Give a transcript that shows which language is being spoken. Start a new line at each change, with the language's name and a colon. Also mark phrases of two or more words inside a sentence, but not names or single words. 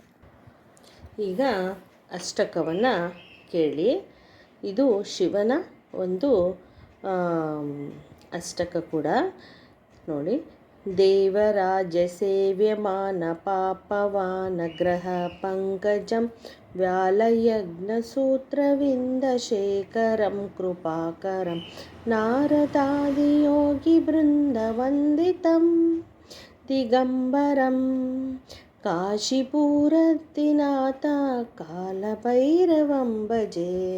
Kannada: ಈಗ ಅಷ್ಟಕವನ್ನು ಕೇಳಿ. ಇದು ಶಿವನ ಒಂದು ಅಷ್ಟಕ ಕೂಡ ನೋಡಿ.
Sanskrit: ದೇವರಾಜ ಸೇವ್ಯಮಾನ ಪಾಪವಾನ ಗ್ರಹ ಪಂಕಜಂ ವ್ಯಾಲಯಜ್ಞಸೂತ್ರವಿಂದ ಶೇಖರಂ ಕೃಪಾಕರಂ ನಾರದಾದಿಯೋಗಿ ಬೃಂದವಂದಿತಂ ದಿಗಂಬರಂ ಕಾಶಿಪುರತಿನಾಥ ಕಾಲಭೈರವಂ ಭಜೆ.